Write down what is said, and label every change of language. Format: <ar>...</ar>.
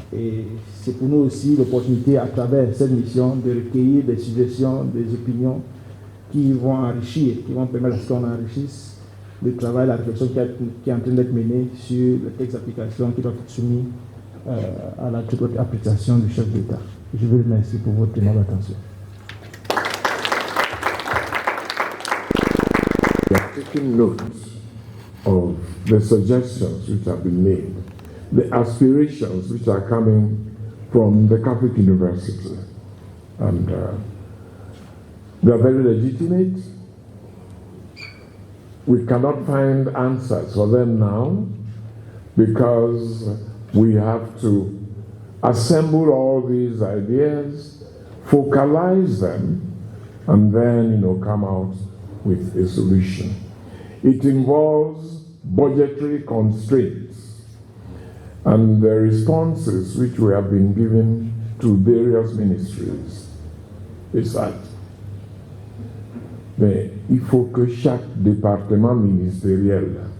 <fr>Et c'est pour nous aussi l'opportunité, à travers cette mission, de recueillir des suggestions, des opinions qui vont enrichir, qui vont permettre à ce qu'on enrichisse le travail, la réflexion qui est en train d'être menée sur le texte d'application qui doit être soumis à la toute autre appréciation du chef d'État. Je vous remercie pour votre aimable attention.</fr> <en>We are taking note of the suggestions which have been made, the aspirations which are coming from the Catholic University. And they are very legitimate. We cannot find answers for them now because we have to assemble all these ideas, focalize them, and then, come out with a solution. It involves budgetary constraints, and the responses which we have been given to various ministries is that</en> <fr>mais il faut que chaque département ministériel</fr>